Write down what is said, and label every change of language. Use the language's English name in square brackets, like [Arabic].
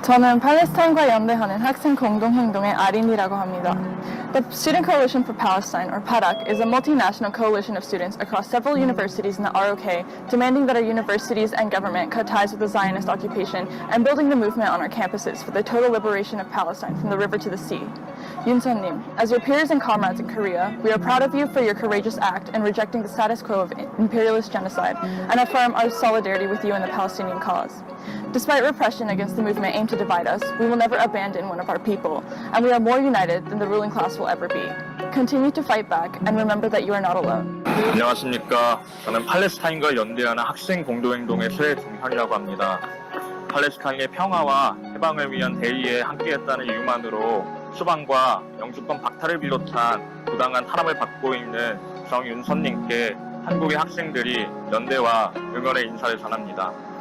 [Korean] 저는 팔레스타인과 연대하는 학생 공동행동의 아린이라고 합니다. [English] The Student Coalition for Palestine, or PADAK, is a multinational coalition of students across several universities in the ROK, demanding that our universities and government cut ties with the Zionist occupation and building the movement on our campuses for the total liberation of Palestine from the river to the sea. Yunseo-nim, as your peers and comrades in Korea, we are proud of you for your courageous act in rejecting the status quo of imperialist genocide and affirm our solidarity with you in the Palestinian cause. Despite repression against the movement aimed to divide us, we will never abandon one of our people, and we are more united than the ruling class will ever be. Continue to fight back and remember that you are not alone. [Korean] 안녕하십니까. 저는 팔레스타인과 연대하는 학생 공동행동의 최종현이라고 합니다. 팔레스타인의 평화와 해방을 위한 대의에 함께했다는 이유만으로 수방과 영주권 박탈을 비롯한 부당한 탄압을 받고 있는 정윤선님께 한국의 학생들이 연대와 응원의 인사를 전합니다.